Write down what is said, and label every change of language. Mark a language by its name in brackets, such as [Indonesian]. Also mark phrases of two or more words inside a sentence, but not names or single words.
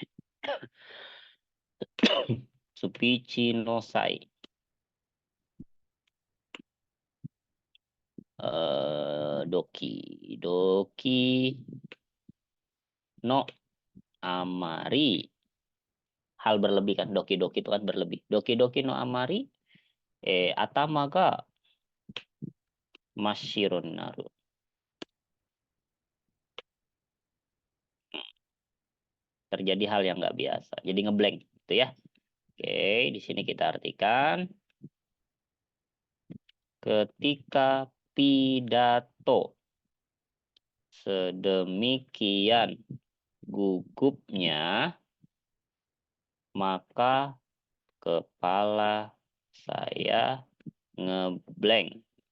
[Japanese] スピーチの際. 動悸の余り. [Indonesian] Hal berlebih kan, doki-doki itu kan berlebih. [Japanese] ドキドキの余り頭が真っ白なる. [Indonesian] Terjadi hal yang nggak biasa. Jadi ngeblank gitu ya. Oke, di sini kita artikan ketika pidato sedemikian gugupnya, maka kepala saya ngeblank.